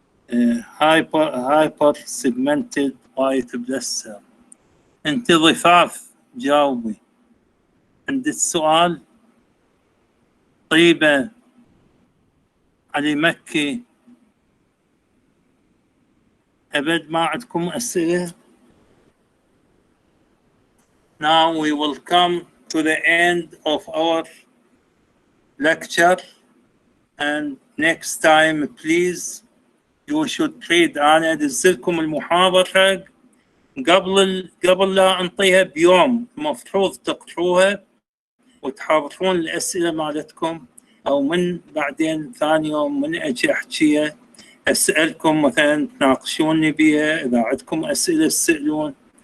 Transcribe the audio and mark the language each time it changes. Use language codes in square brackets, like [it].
[en] Hyper segmented white blood cell. [ar] انت ضفاف جاوبي. عندك سؤال؟ طيبة، علي مكي، أبد ما عندكم أسئلة؟ [en] Now we will come to the end of our lecture, and next time please you should read. [ar] أنا أدزلكم المحاضرة قبل لا أنطيها بيوم، المفروض تقروها وتحضرون الأسئلة مالتكم، أو من بعدين ثاني يوم من أجي أحكيها أسألكم مثلا تناقشوني بها، إذا عندكم أسئلة تسألون.